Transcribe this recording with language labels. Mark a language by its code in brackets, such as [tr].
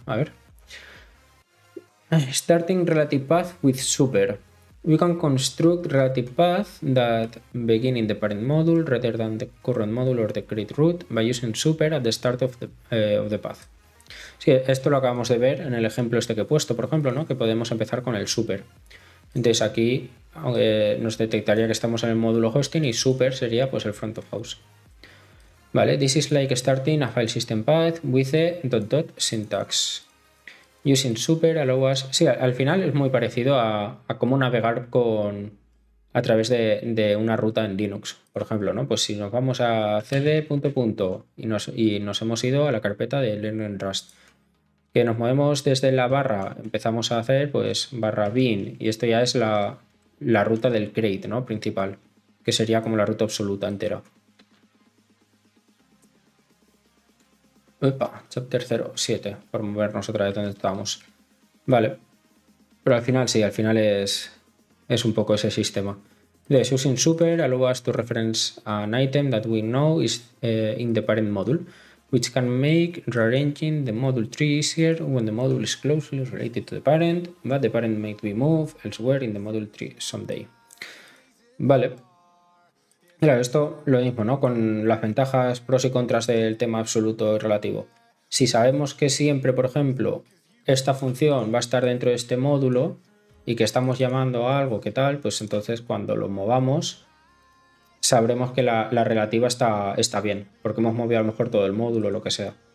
[es] A ver. [en] Starting relative path with super. We can construct relative path that begin in the parent module rather than the current module or the crate root by using super at the start of the path. [es] Sí, esto lo acabamos de ver en el ejemplo este que he puesto, por ejemplo, ¿no? Que podemos empezar con el super. Entonces aquí nos detectaría que estamos en el módulo hosting y super sería pues el front of house. [en] Vale, this is like starting a file system path with a ... syntax. Using super allow us... [es] Sí, al final es muy parecido a cómo navegar a través de una ruta en Linux, por ejemplo, ¿no? Pues si nos vamos a cd ... y nos hemos ido a la carpeta de Learning Rust, que nos movemos desde la barra, empezamos a hacer pues barra bin, y esto ya es la ruta del crate, ¿no? Principal, que sería como la ruta absoluta entera. Opa, chapter 07, por movernos otra vez donde estábamos. Vale, pero al final sí, al final es un poco ese sistema. [en] Entonces, using super allow us to reference an item that we know is in the parent module, which can make rearranging the module tree easier when the module is closely related to the parent, but the parent may be moved elsewhere in the module tree someday. [es] Vale. Claro, esto lo mismo, ¿no? Con las ventajas, pros y contras del tema absoluto y relativo. Si sabemos que siempre, por ejemplo, esta función va a estar dentro de este módulo y que estamos llamando a algo que tal, pues entonces cuando lo movamos sabremos que la relativa está bien, porque hemos movido a lo mejor todo el módulo o lo que sea.